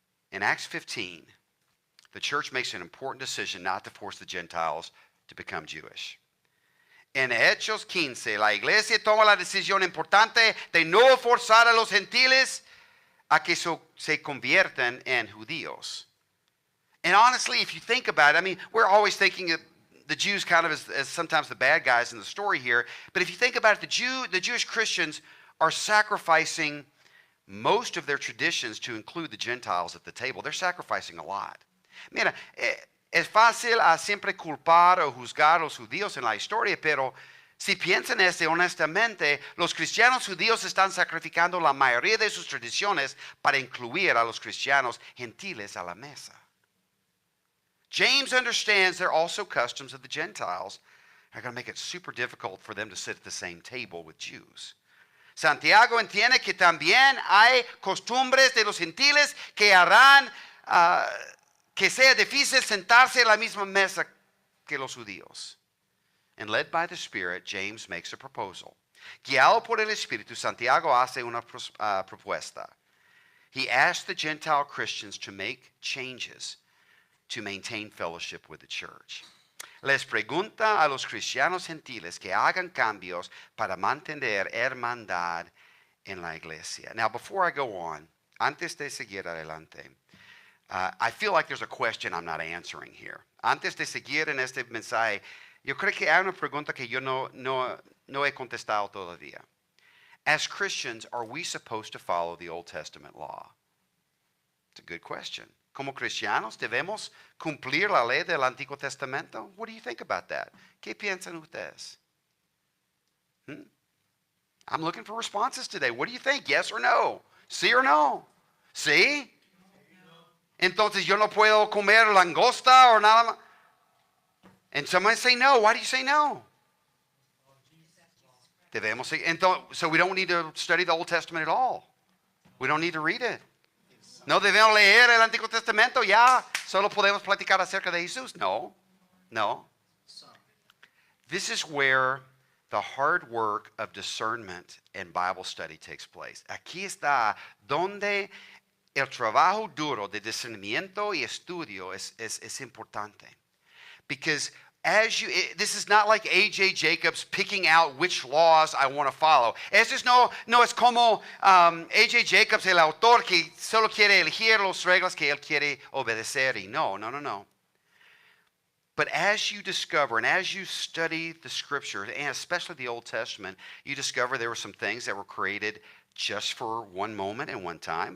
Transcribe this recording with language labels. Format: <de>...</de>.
<en>In Acts 15, the church makes an important decision not to force the Gentiles to become Jewish.</en> <es>En Hechos 15, la iglesia toma la decisión importante de no forzar a los gentiles a que se conviertan en judíos.</es> <en>And honestly, if you think about it, I mean, we're always thinking of the Jews kind of as sometimes the bad guys in the story here. But if you think about it, the Jewish Christians are sacrificing most of their traditions to include the Gentiles at the table. They're sacrificing a lot.</en> <es>Mira, es fácil siempre culpar o juzgar a los judíos en la historia, pero si piensan honestamente, los cristianos judíos están sacrificando la mayoría de sus tradiciones para incluir a los cristianos gentiles a la mesa.</es> <en>James understands there are also customs of the Gentiles that are going to make it super difficult for them to sit at the same table with Jews.</en> <es>Santiago entiende que también hay costumbres de los gentiles que harán que sea difícil sentarse a la misma mesa que los judíos.</es> <en>And led by the Spirit, James makes a proposal.</en> <es>Guiado por el Espíritu, Santiago hace una propuesta.</es> <en>He asks the Gentile Christians to make changes to maintain fellowship with the church.</en> <es>Les pregunta a los cristianos gentiles que hagan cambios para mantener hermandad en la iglesia.</es> <en>Now, before I go on,</en> <es>antes de seguir adelante,</es> <en>I feel like there's a question I'm not answering here.</en> <es>Antes de seguir en este mensaje, yo creo que hay una pregunta que yo no he contestado todavía.</es> <en>As Christians, are we supposed to follow the Old Testament law? It's a good question.</en> <es>Como cristianos, ¿debemos cumplir la ley del Antiguo Testamento?</es> <en>What do you think about that?</en> <es>¿Qué piensan ustedes?</es> <en>I'm looking for responses today. What do you think? Yes or no?</en> <es>¿Sí or no? ¿Sí? Entonces yo no puedo comer langosta or nada más.</es> <en>And somebody say no. Why do you say no?</en> <es>Debemos seguir.</es> <en>So we don't need to study the Old Testament at all. We don't need to read it.</en> <es>No debemos leer el Antiguo Testamento, ya solo podemos platicar acerca de Jesús. No.</es> <en>This is where the hard work of discernment and Bible study takes place.</en> <es>Aquí está donde el trabajo duro de discernimiento y estudio es importante.</es> <en>Because this is not like A.J. Jacobs picking out which laws I want to follow.</en> <es>No es como A.J. Jacobs, el autor, que solo quiere elegir las reglas que él quiere obedecer. Y no.</es> <en>But as you discover and as you study the scripture, and especially the Old Testament, you discover there were some things that were created just for one moment and one time.</en>